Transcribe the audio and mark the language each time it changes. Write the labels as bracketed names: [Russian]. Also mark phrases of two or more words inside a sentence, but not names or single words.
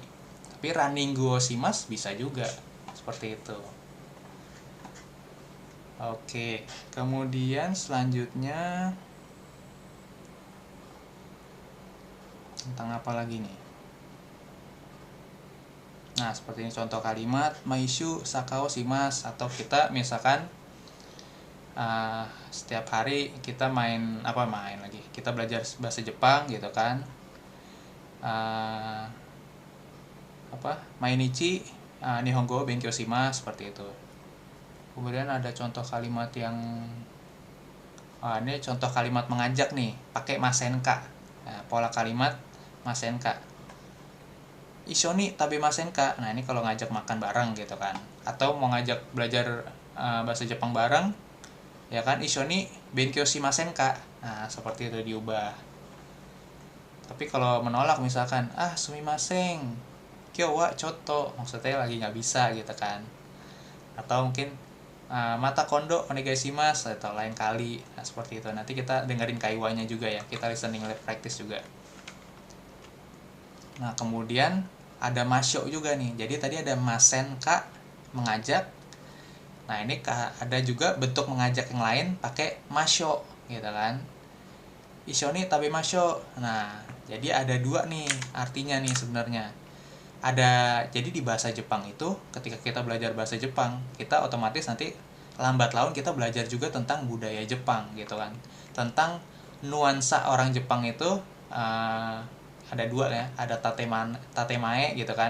[Indonesian] Tapi [Japanese] runningu shimas [Indonesian] bisa juga seperti itu. Oke, kemudian selanjutnya tentang apa lagi nih? Nah, seperti ini contoh kalimat [Japanese] maishu sakao shimas, [Indonesian] atau kita misalkan setiap hari kita main lagi, kita belajar bahasa Jepang gitu kan. [Japanese] Mainichi nihongo benkyou shimasu, [Indonesian] seperti itu. Kemudian ada contoh kalimat yang ini contoh kalimat mengajak nih, pakai masenka. Nah, pola kalimat masenka. [Japanese] Ishoni tabemasenka. [Indonesian] Nah, ini kalau ngajak makan bareng gitu kan. Atau mau ngajak belajar bahasa Jepang bareng, ya kan, [Japanese] ishoni benkyou shimasenka. [Indonesian] Nah, seperti itu diubah. Tapi kalau menolak misalkan, [Japanese] sumimasen, kyou wa chotto, [Indonesian] maksudnya lagi nggak bisa gitu kan. Atau mungkin [Japanese] mata kondo onegai shimasu, [Indonesian] atau lain kali. Nah, seperti itu. Nanti kita dengerin kaiwanya juga ya. Kita [English] listening practice [Indonesian] juga. Nah, kemudian ada masyo juga nih. Jadi tadi ada masenka, mengajak. Nah, ini ada juga bentuk mengajak yang lain pakai masyo gitu kan. [Japanese] Ishoni tabemashou. [Indonesian] Nah, jadi ada dua nih artinya nih sebenarnya. Jadi di bahasa Jepang itu ketika kita belajar bahasa Jepang, kita otomatis nanti lambat laun kita belajar juga tentang budaya Jepang gitu kan. Tentang nuansa orang Jepang itu ada dua ya, ada tatemae gitu kan.